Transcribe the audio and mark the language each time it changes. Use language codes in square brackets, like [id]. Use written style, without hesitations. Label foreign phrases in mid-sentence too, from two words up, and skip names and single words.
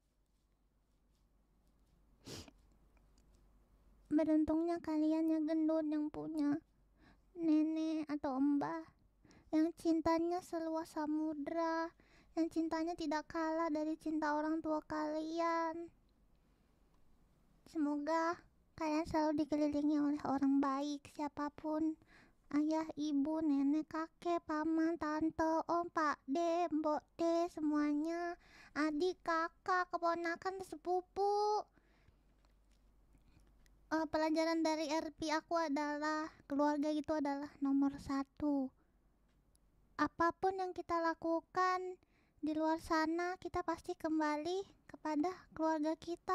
[id] Beruntungnya kalian ya gendut yang punya nenek atau mbah yang cintanya seluas samudra, yang cintanya tidak kalah dari cinta orang tua kalian. Semoga kalian selalu dikelilingi oleh orang baik, siapapun. Ayah, ibu, nenek, kakek, paman, tante, om, pak de, mbok de, semuanya. Adik, kakak, keponakan, sepupu. pelajaran dari RP aku adalah keluarga itu adalah nomor 1. Apapun yang kita lakukan di luar sana, kita pasti kembali kepada keluarga kita.